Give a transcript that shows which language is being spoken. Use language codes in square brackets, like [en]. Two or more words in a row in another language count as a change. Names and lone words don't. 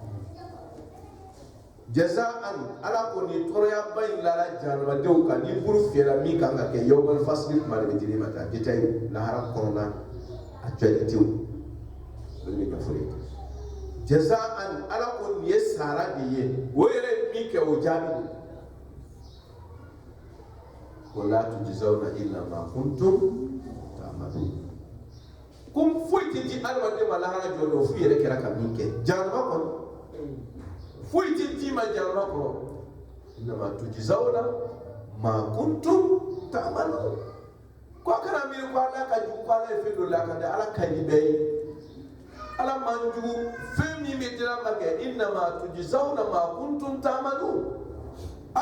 [bm] jazaan ala ko ni tɔɔrɔya ba in lala jahannamadenw kan ni buru fiyɛla min kan ka kɛ [ar] يوم الفصل [bm] kuma de bɛ di ne ma tan détail lahara kɔnɔna actualité o de bɛ ɲɛfɔ ye jazaan ala ko nin ye sara de ye o yɛrɛ min kɛ o jaabi ko [ar] لا تجزون إلا ما كنتم تعملون [bm] comme foyi tɛ di adamaden ma lahara jɔ dɔ f'u yɛrɛ kɛra ka min kɛ jahannama kɔnɔ foyi tɛ d'i ma jahannama kɔnɔ [ar] إنما تجزون ما كنتم تعملون [bm] ko a kana miiri ko ala ka jugu ko ala ye fɛn dɔ lakale ala ka ɲi bɛɛ ye ala man jugu fɛn min bɛ dira ma kɛ [ar] إنما تجزون ما كنتم تعملون [bm] aw